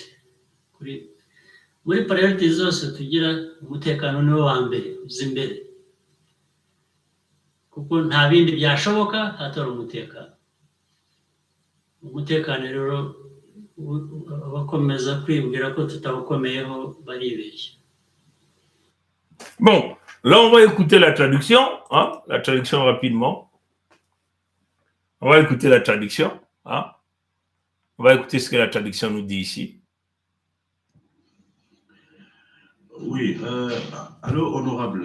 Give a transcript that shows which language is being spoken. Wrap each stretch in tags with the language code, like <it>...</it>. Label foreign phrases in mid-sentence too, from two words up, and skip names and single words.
<rw>Muri priority zose tugira, umutekano niwo wa mbere uza imbere, kuko nta bindi byashoboka hatari umutekano. Umutekano rero abakomeza kwibwira ko tutawukomeyeho baribeshya.</rw> <fr>Bon, là on va écouter la traduction, hein, la traduction rapidement. On va écouter la traduction, hein. On va écouter ce que la traduction nous dit ici. Oui, allô, honorable.</fr>